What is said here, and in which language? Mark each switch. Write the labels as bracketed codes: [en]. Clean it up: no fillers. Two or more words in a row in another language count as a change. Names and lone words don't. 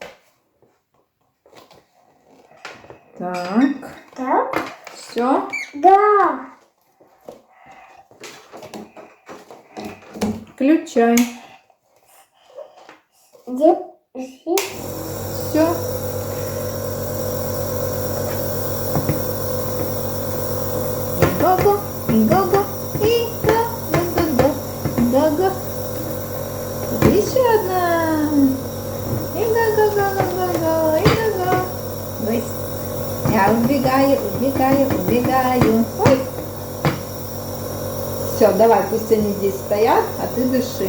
[ru] Так. Так? Все. Да. Включай. Держи. Все. Го-го, го-го, и го-го-го, го-го. Еще одна. И го-го-го-го-го, и го-го. Ой. Я убегаю, убегаю, убегаю. Ой. Все, давай, пусть они здесь стоят, а ты дыши.